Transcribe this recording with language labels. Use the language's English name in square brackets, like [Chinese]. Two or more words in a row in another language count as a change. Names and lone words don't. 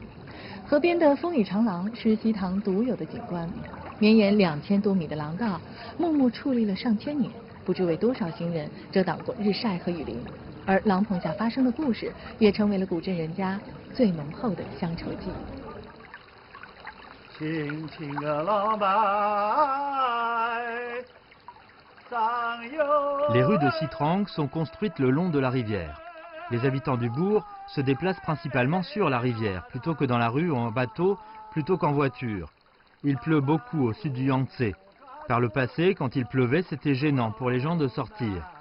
[Chinese] 河边的风雨长廊是西塘独有的景观，绵延2000多米的廊道，木木矗立了上千年，不知为多少行人遮挡过日晒和雨淋。而廊棚下发生的故事，也成为了古镇人家最浓厚的乡愁记忆。轻轻的浪白，上有。 [French] Les rues de Sitrang sont construites le long de la rivière. Les habitants du bourg se déplacent principalement sur la rivière, plutôt que dans la rue ou en bateau, plutôt qu'en voiture. Il pleut beaucoup au sud du Yangtze. Par le passé, quand il pleuvait, c'était gênant pour les gens de sortir.